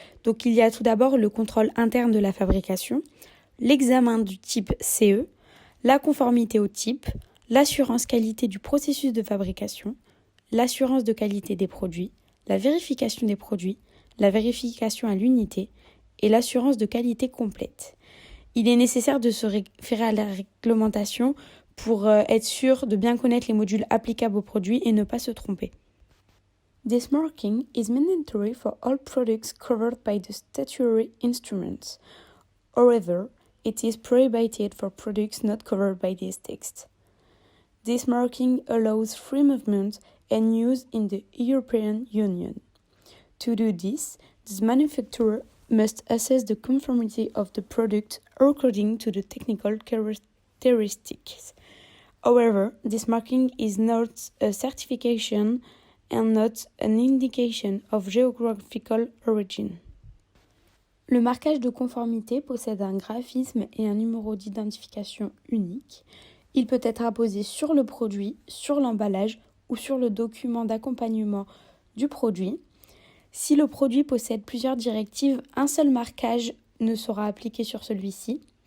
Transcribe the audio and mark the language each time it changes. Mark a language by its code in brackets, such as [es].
[fr] Donc il y a tout d'abord le contrôle interne de la fabrication, l'examen du type CE, la conformité au type, l'assurance qualité du processus de fabrication, l'assurance de qualité des produits, la vérification des produits, la vérification à l'unité et l'assurance de qualité complète. Il est nécessaire de se référer à la réglementation pour être sûr de bien connaître les modules applicables aux produits et ne pas se tromper. [en] This marking is mandatory for all products covered by the statutory instruments. However, it is prohibited for products not covered by this text. This marking allows free movement and use in the European Union. To do this, the manufacturer must assess the conformity of the product according to the technical characteristics. However, this marking is not a certification and not an indication of geographical origin. [fr] Le marquage de conformité possède un graphisme et un numéro d'identification unique. Il peut être apposé sur le produit, sur l'emballage ou sur le document d'accompagnement du produit. Si le produit possède plusieurs directives, un seul marquage ne sera appliqué sur celui-ci.